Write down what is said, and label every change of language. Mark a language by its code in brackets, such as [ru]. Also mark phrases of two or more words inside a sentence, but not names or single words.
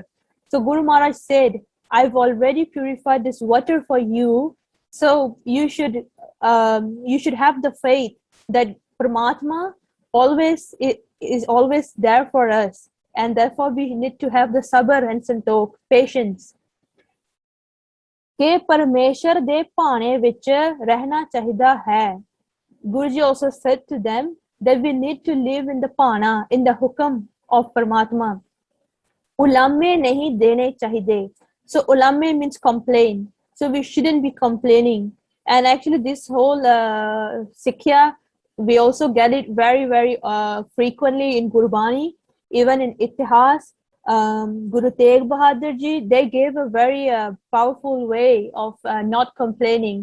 [en] So Guru Maharaj said, I've already purified this water for you, so you should have the faith that Paramatma is always there for us, and therefore we need to have the sabr and santokh, patience. [pa] ਕਿ ਪਰਮੇਸ਼ਰ ਦੇ ਭਾਣੇ ਵਿੱਚ ਰਹਿਣਾ ਚਾਹੀਦਾ ਹੈ. [en] Guruji also said to them that we need to live in the pana, in the hukam of Paramatma. [pa] ਉਲਾਮੇ ਨਹੀਂ ਦੇਣੇ ਚਾਹੀਦੇ. [en] So ulame means complain. So we shouldn't be complaining. And actually this whole Sikhya, we also get it very, very frequently in Gurbani, even in Itihas. Guru Tegh Bahadur Ji, they gave a very powerful way of not complaining.